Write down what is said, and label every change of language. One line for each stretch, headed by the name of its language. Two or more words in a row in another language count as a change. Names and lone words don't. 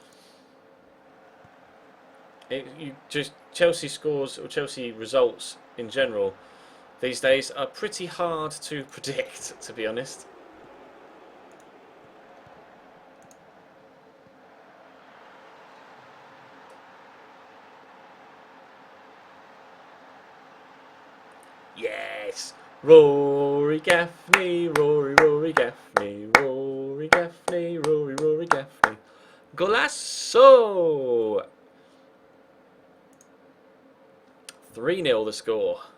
English: Chelsea scores, or Chelsea results in general, these days are pretty hard to predict, to be honest. Yes! Rory Gaffney, Rory Gaffney, Rory Gaffney, Rory Gaffney. Golasso! 3-0 the score.